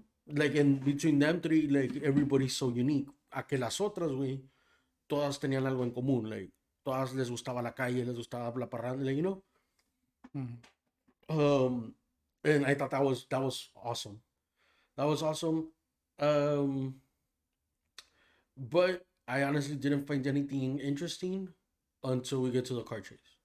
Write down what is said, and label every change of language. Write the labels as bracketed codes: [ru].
[en] Like in between them three, like everybody's so unique. [es] A que las otras, güey, todas tenían algo en común, like todas les gustaba la calle, les gustaba la parranda, like, [en] you know. And I thought that was awesome. That was awesome. But I honestly didn't find anything interesting until we get to the car chase.